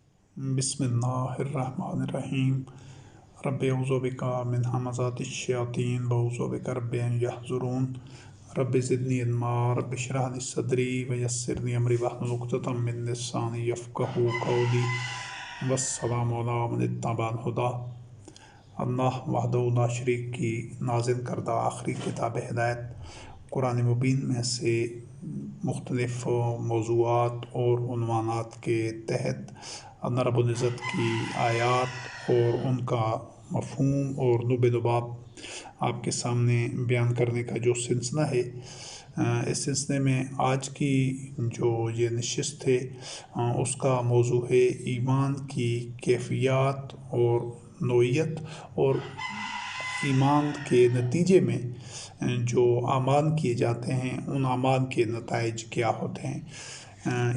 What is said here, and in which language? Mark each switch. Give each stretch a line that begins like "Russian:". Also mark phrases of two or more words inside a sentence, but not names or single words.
Arabic: بسم الله الرحمن الرحيم. رب أعوذ بك من همزات الشياطين وأعوذ بك رب أن يحضرون. رب زدني علما رب اشرح لي صدري ويسر لي أمري واحلل عقدة من لساني يفقهوا قولي. والسلام على من اتبع الهدى.
Hindi: अल्लाह
Arabic: وحده لا شريك
Hindi: की नाज़िल करदा आखिरी किताब हिदायत कुरान मुबीन में से मुख्तलिफ़ मौज़ूआत और उन्वानात के तहत
Arabic: الله رب العزة
Hindi: की आयात और उनका मफ़हूम और लुब लुबाब आपके सामने बयान करने का जो सिलसिला है, इस सिलसिले में आज की जो ये नशिस्त है उसका मौजू है ईमान की कैफ़ियत और नोइयत और ईमान के नतीजे में जो आमाल किए जाते हैं उन आमाल के नताइज क्या होते हैं।